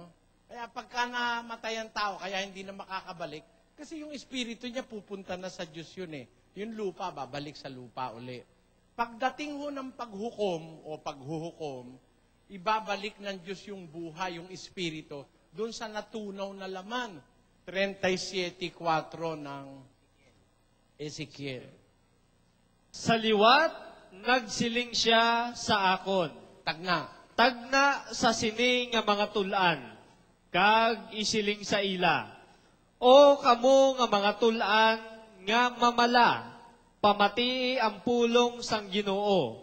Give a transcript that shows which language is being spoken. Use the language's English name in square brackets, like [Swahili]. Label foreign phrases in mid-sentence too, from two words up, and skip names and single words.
[Filipino] Kaya pagka namatay ang tao, kaya hindi na makakabalik, kasi yung espiritu niya pupunta na sa Diyos yun eh. Yung lupa, babalik sa lupa uli. Pagdating ho ng paghukom o paghuhukom, ibabalik ng Diyos yung buhay, yung espiritu, doon sa natunaw na laman. 37:4 ng Ezekiel. [Hiligaynon] Sa liwat, nagsiling siya sa akon. Tagna. Tagna sa sining nga mga tulan, kag isiling sa ila. O kamo nga mga tulan nga mamala, pamati ang pulong sang Ginoo.